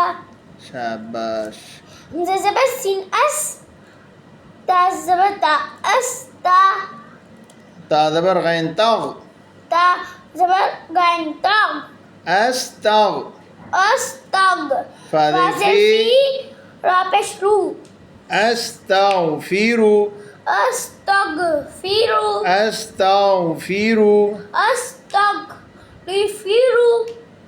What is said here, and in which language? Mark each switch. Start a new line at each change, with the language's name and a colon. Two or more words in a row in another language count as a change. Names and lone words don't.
Urdu: शाबाश زبر سین اس تا زبر تا اس تا تا زبر غین تغ تا زبر غین تاغ
Arabic: अस्तग استاغ فاذر فازر فی
Urdu: فی را پیش رو
Arabic: अस्तगफिरु استغفروا अस्तगफिरु استغفروا